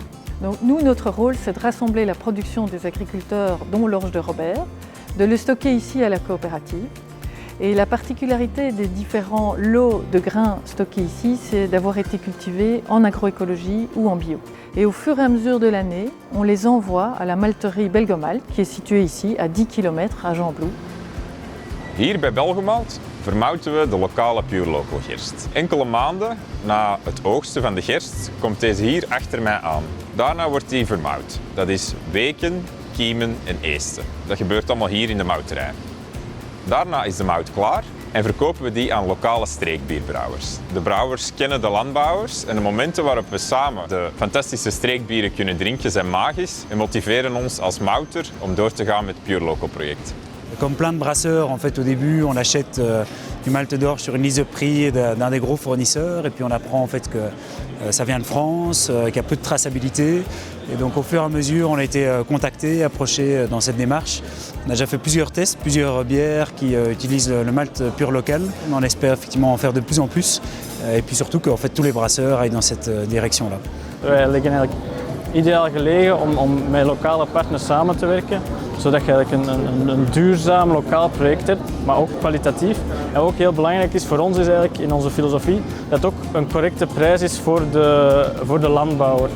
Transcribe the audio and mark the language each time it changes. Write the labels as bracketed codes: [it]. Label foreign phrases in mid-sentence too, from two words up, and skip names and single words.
[fr] Donc nous, notre rôle, c'est de rassembler la production des agriculteurs, dont l'orge de Robert, de le stocker ici à la coopérative. Et la particularité des différents lots de grains stockés ici, c'est d'avoir été cultivés en agroécologie ou en bio. Et au fur et à mesure de l'année, on les envoie à la malterie Belgomalt, qui est située ici à 10 km à Gembloux. [nl] Hier bij Belgomalt vermouten we de lokale Pure Local gerst. Enkele maanden na het oogsten van de gerst komt deze hier achter mij aan. Daarna wordt die vermouwd. Dat is weken, kiemen en eesten. Dat gebeurt allemaal hier in de mouterij. Daarna is de mout klaar en verkopen we die aan lokale streekbierbrouwers. De brouwers kennen de landbouwers en de momenten waarop we samen de fantastische streekbieren kunnen drinken zijn magisch en motiveren ons als mouter om door te gaan met het Pure Local project. [fr] Comme plein de brasseurs, en fait, au début, on achète du malt d'orge sur une liste de prix d'un des gros fournisseurs et puis on apprend en fait que ça vient de France, qu'il y a peu de traçabilité. Et donc au fur et à mesure, on a été contacté, approché dans cette démarche. On a déjà fait plusieurs tests, plusieurs bières qui utilisent le malt Pure Local. On espère effectivement en faire de plus en plus et puis surtout que en fait, tous les brasseurs aillent dans cette direction-là. [nl] Wij liggen eigenlijk ideaal gelegen om met lokale partners samen te werken, zodat je eigenlijk een duurzaam lokaal project hebt, maar ook kwalitatief. En ook heel belangrijk is voor ons is eigenlijk in onze filosofie dat het ook een correcte prijs is voor de landbouwer.